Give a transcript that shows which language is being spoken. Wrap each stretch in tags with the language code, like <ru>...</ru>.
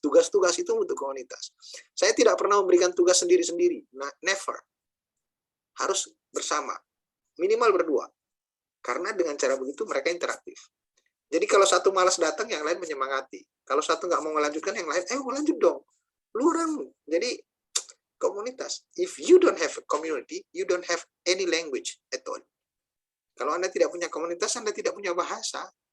<id>Tugas-tugas itu membentuk komunitas. Saya tidak pernah memberikan tugas sendiri-sendiri. Nah, never. Harus bersama. Minimal berdua. Karena dengan cara begitu mereka interaktif. Jadi kalau satu malas datang, yang lain menyemangati. Kalau satu nggak mau melanjutkan, yang lain, lanjut dong. Lu orang. Jadi komunitas.</id> <en>If you don't have a community, you don't have any language at all.</en> <id>Kalau Anda tidak punya komunitas, Anda tidak punya bahasa.</id>